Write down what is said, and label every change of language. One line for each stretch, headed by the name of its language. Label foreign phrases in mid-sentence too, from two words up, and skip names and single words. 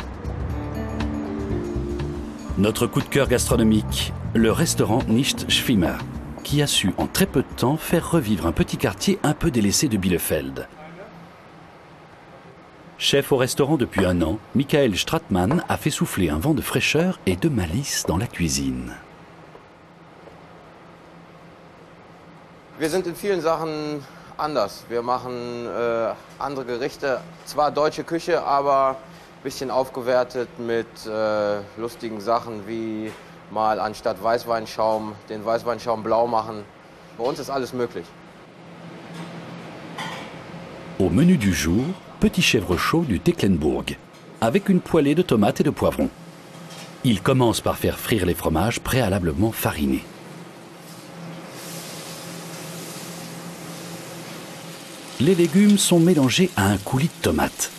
French: Notre coup de cœur gastronomique, le restaurant Nicht Schwimmer, qui a su en très peu de temps faire revivre un petit quartier un peu délaissé de Bielefeld. Chef au restaurant depuis 1 an, Michael Stratmann a fait souffler un vent de fraîcheur et de malice dans la cuisine.
German: Wir sind in vielen Sachen anders. Wir machen andere Gerichte, zwar deutsche Küche, aber ein bisschen aufgewertet mit lustigen Sachen wie mal anstatt Weißweinschaum den Weißweinschaum blau machen. Bei uns ist alles möglich.
French: Au menu du jour, petit chèvre chaud du Tecklenburg, avec une poêlée de tomates et de poivrons. Il commence par faire frire les fromages préalablement farinés. Les légumes sont mélangés à un coulis de tomates.